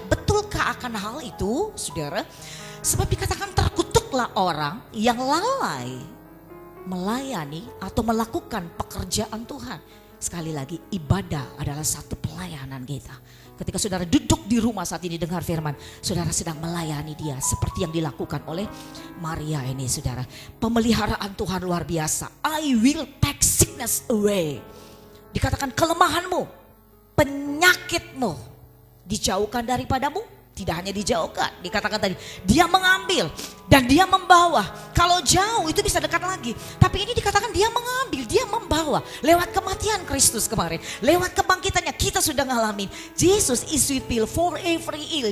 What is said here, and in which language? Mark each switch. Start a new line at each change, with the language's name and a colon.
Indonesian: Betulkah akan hal itu, saudara? Sebab dikatakan terkutuklah orang yang lalai melayani atau melakukan pekerjaan Tuhan. Sekali lagi, ibadah adalah satu pelayanan kita. Ketika saudara duduk di rumah saat ini dengar firman, saudara sedang melayani Dia seperti yang dilakukan oleh Maria ini, saudara. Pemeliharaan Tuhan luar biasa.
English: I will take sickness away.
Indonesian: Dikatakan kelemahanmu, penyakitmu dijauhkan daripadamu. Tidak hanya dijauhkan, dikatakan tadi, Dia mengambil dan Dia membawa. Kalau jauh itu bisa dekat lagi, tapi ini dikatakan Dia mengambil, Dia membawa. Lewat kematian Kristus kemarin, lewat kebangkitannya kita sudah ngalamin.
English: Jesus is the pill for every ill.